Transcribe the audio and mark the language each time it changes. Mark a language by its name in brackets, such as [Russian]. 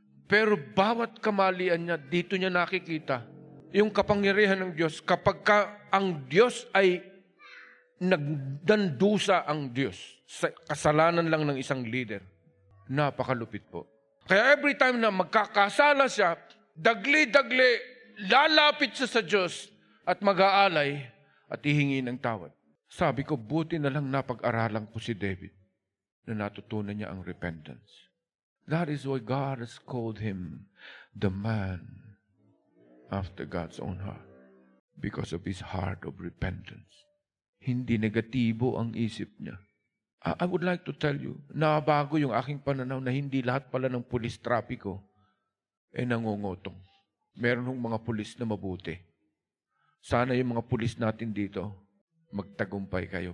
[Filipino] Pero bawat kamalian niya, dito niya nakikita yung kapangyarihan ng Diyos kapag ang Diyos ay nagdandusa ang Diyos sa kasalanan lang ng isang leader. Napakalupit po. Kaya every time na magkakasala siya, dagli-dagli, lalapit siya sa Diyos at mag-aalay at hihingi ng tawad. Sabi ko, buti na lang napag-aralan ko si David na natutunan niya ang repentance. [English] That is why God has called him the man after God's own heart. Because of his heart of repentance. [Filipino] Hindi negatibo ang isip niya. [English] I would like to tell you, [Filipino] nabago yung aking pananaw na hindi lahat pala ng pulis trapiko nangungutong. Meron hong mga pulis na mabuti. Sana yung mga pulis natin dito, magtagumpay kayo.